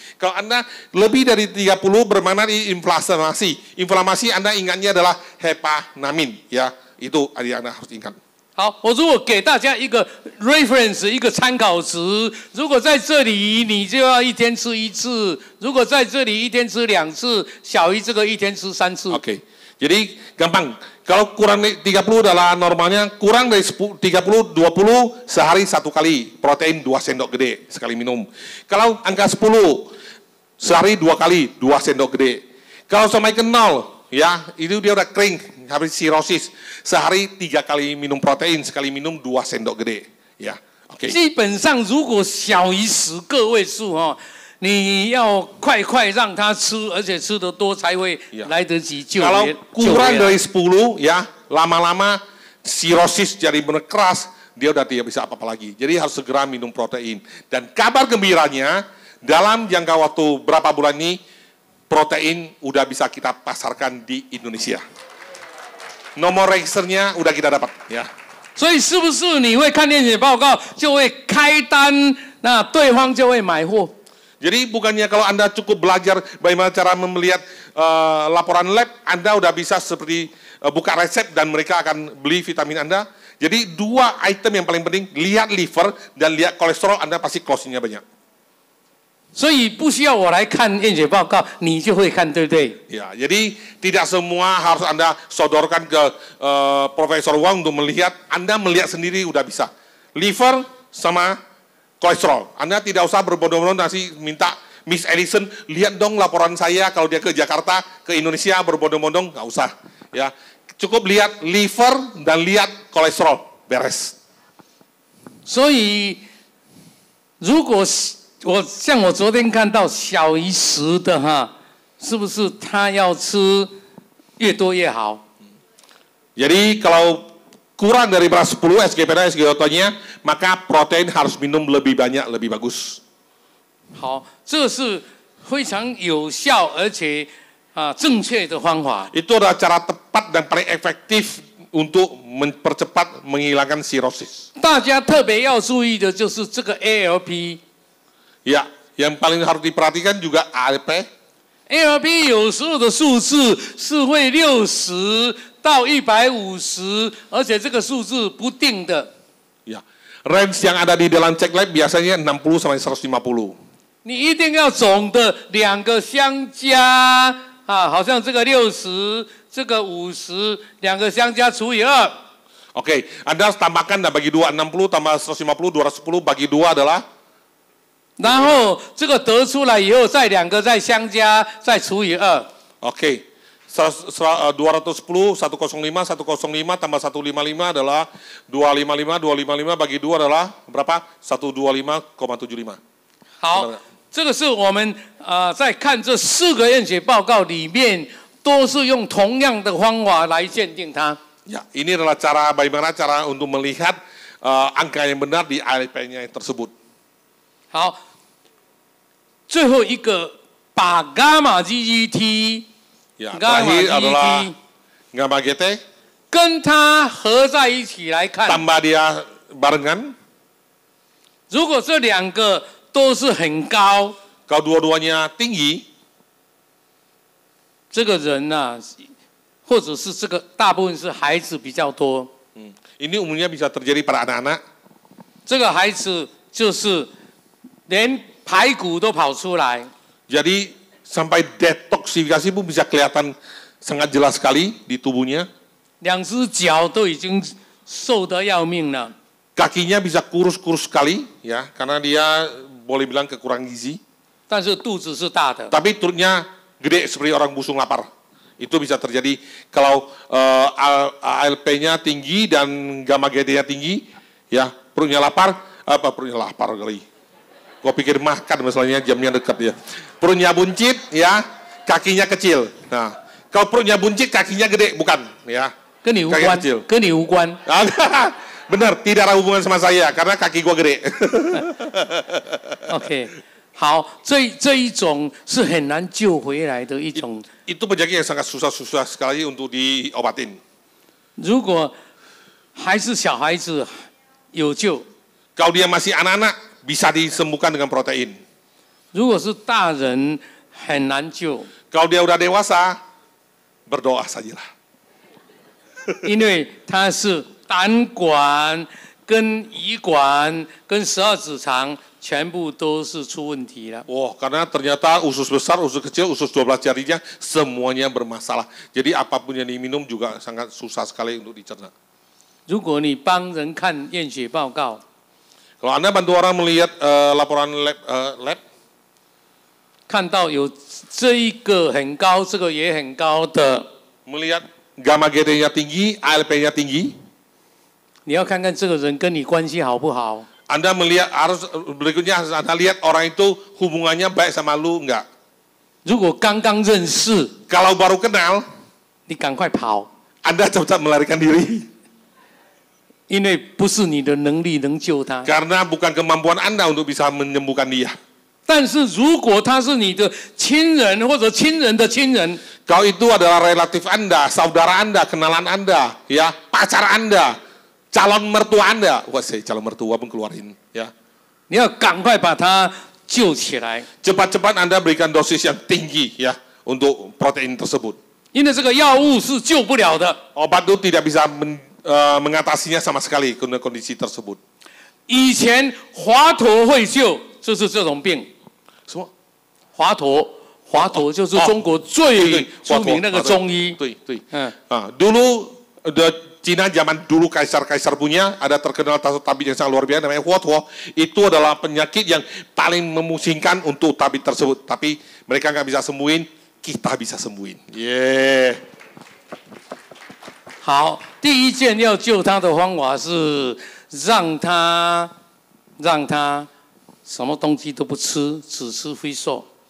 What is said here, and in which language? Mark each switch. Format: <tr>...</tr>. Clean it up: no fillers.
<id>Kalau Anda lebih dari 30, bermakna inflamasi. Inflamasi Anda ingatnya adalah hepanamin, ya. Itu Anda harus ingat.</id> <zh>好，我如果给大家一个 reference 一个参考值，如果在这里你就要一天吃1次，如果在这里一天吃2次，小于这个一天吃3次。</zh> <id>Oke, jadi gampang. Kalau kurang dari 30 adalah normalnya, kurang dari 10, 30, 20 sehari 1 kali. Protein 2 sendok gede sekali minum. Kalau angka 10, sehari 2 kali, 2 sendok gede. Kalau sampai ke 0, ya itu dia udah kering, habis sirosis. Sehari 3 kali minum protein, sekali minum 2 sendok gede. Ya, oke.</id> <zh>基本上如果小于10个位数哈，你要快让他吃，而且吃得多才会来得及救援。</zh> <id>Kalau kurang dari 10, ya lama-lama sirosis jadi benar keras, dia udah tidak bisa apa-apa lagi. Jadi harus segera minum protein. Dan kabar gembiranya, dalam jangka waktu berapa bulan ini, protein udah bisa kita pasarkan di Indonesia. Nomor registernya udah kita dapat, ya.</id> <zh>所以是不是你会看验血报告就会开单，那对方就会买货？</zh> <id>Jadi bukannya kalau Anda cukup belajar bagaimana cara melihat laporan lab, Anda udah bisa seperti buka resep dan mereka akan beli vitamin Anda. Jadi 2 item yang paling penting, lihat liver dan lihat kolesterol, Anda pasti closing-nya banyak.</id> <zh>所以不需要我来看验血报告，你就会看，对不对？</zh> <id>Ya, jadi tidak semua harus Anda sodorkan ke Profesor Wang untuk melihat. Anda melihat sendiri udah bisa. Liver sama kolesterol. Anda tidak usah berbondong-bondong nanti minta Miss Edison, lihat dong laporan saya kalau dia ke Jakarta, ke Indonesia berbondong-bondong, nggak usah. Ya, cukup lihat liver dan lihat kolesterol, beres.</id> <zh>所以如果像我昨天看到小于10的哈，是不是他要吃越多越好？</zh> <id>Jadi kalau kurang dari 10 SGPT SGOT-nya, maka protein harus minum lebih banyak, lebih bagus.</id> <zh>好，这是非常有效而且正确的方法。</zh> <id>Itu adalah cara tepat dan paling efektif untuk mempercepat menghilangkan sirosis.</id> <zh>大家特别要注意的就是这个 ALP。</zh> <id>Ya, yang paling harus diperhatikan juga ALP.</id> <zh>ALP 有时候的数字是会60到150，而且这个数字不定的。</zh> <id>Ya, range yang ada di dalam cek lab biasanya 60 sampai 150.</id> <zh>你一定要总的2个相加好像这个60，这个50，2个相加除以2。</zh> <id>Oke, Anda harus tambahkan dan bagi 2, 60 tambah 150, 210 bagi 2 adalah.</id> <zh>然后这个得出来以后，再2个再相加，再除以2。</zh> <id>Oke, 210, 105, 105 tambah 155 adalah 255, 255 bagi 2 adalah berapa? 125,75.</id> <zh>好，这个是我们在看这4个验血报告里面，都是用同样的方法来鉴定它。</zh> <id>Ya, ini adalah bagaimana cara untuk melihat angka yang benar di ALP-nya tersebut.</id> <zh>好，最后一个把伽马 GGT，</zh> <id>ya, terakhir adalah gamma GT，</id> <zh>跟它合在一起来看。</zh> <id>tambah dia barengan。</id> <zh>如果这2个都是很高，</zh> <id>kalau dua-duanya tinggi，</id> <zh>这个人或者是这个大部分是孩子比较多。</zh> <id>ini umumnya bisa terjadi pada anak-anak。</id> <zh>这个孩子就是连排骨都跑出来。</zh> <id>Jadi sampai detoksifikasi pun bisa kelihatan sangat jelas sekali di tubuhnya.</id> <zh>2只脚都已经瘦得要命了。</zh> <id>Kakinya bisa kurus-kurus sekali, ya, karena dia boleh bilang kekurangan gizi.</id> <zh>但是肚子是大的。</zh> <id>Tapi perutnya gede seperti orang busung lapar. Itu bisa terjadi kalau ALP-nya tinggi dan gamma GT-nya tinggi, ya, perutnya lapar kali. Gua pikir makan misalnya jamnya dekat ya. Perutnya buncit, ya, kakinya kecil. Nah, kalau perutnya buncit, kakinya gede, bukan, ya.</id> <zh>跟你无关，跟你无关。</zh> <id>Benar, tidak ada hubungan sama saya karena kaki gua gede.</id> <zh>OK， 好，这一种是很难救回来的一种。</zh> <id>Itu penyakit yang sangat susah sekali untuk diobatin.</id> <zh>如果还是小孩子有救。</zh> <id>Kalau dia masih anak-anak, bisa disembuhkan dengan protein.</id> <zh>如果是大人，很难救，</zh> <id>Kalau dia udah dewasa, berdoa sajalah.</id> <zh>因为它是胆管、跟胰管、跟12指肠全部都是出问题了。</zh> <id>Oh, karena ternyata usus besar, usus kecil, usus 12 jarinya semuanya bermasalah. Jadi apapun yang diminum juga sangat susah sekali untuk dicerna.</id> <zh>如果你帮人看验血报告，</zh> <id>Kalau Anda bantu orang melihat laporan lab,</id> <zh>看到有这一个很高，这个也很高的，</zh> <id>melihat gamma GT-nya tinggi, ALP-nya tinggi,</id> <zh>你要看看这个人跟你关系好不好。</zh> <id>Anda melihat berikutnya harus Anda lihat orang itu hubungannya baik sama lu enggak.</id> <zh>如果刚刚认识，</zh> <id>Kalau baru kenal,</id> <zh>你赶快跑，</zh> <id>Anda cepat melarikan diri.</id> <zh>因为不是你的能力能救他。</zh> <id>Karena bukan kemampuan Anda untuk bisa menyembuhkan dia.</id> <zh>但是如果他是你的亲人或者亲人的亲人，</zh> <id>Kalau itu adalah relatif Anda, saudara Anda, kenalan Anda, ya, pacar Anda, calon mertua Anda. Wah, saya calon mertua pun keluarin, ya.</id> <zh>你要赶快把他救起来，</zh> <id>Cepat-cepat Anda berikan dosis yang tinggi, ya, untuk protein tersebut.</id> <zh>因为这个药物是救不了的。</zh> <id>Obat itu tidak bisa mengatasinya sama sekali kondisi tersebut.</id> <zh>以前华佗会救，就是这种病。</zh> <id>Semua?</id> <zh>华佗就是中国最出名那个中医。对。嗯，</zh> <id>Dulu Cina zaman dulu kaisar-kaisar punya ada terkenal tabib yang sangat luar biasa namanya Huo. Itu adalah penyakit yang paling memusingkan untuk tabib tersebut. Tapi mereka nggak bisa sembuhin, kita bisa sembuhin. Yeah.</id> <zh>好，第一件要救他的方法是让他什么东西都不吃，只吃飞寿。</zh>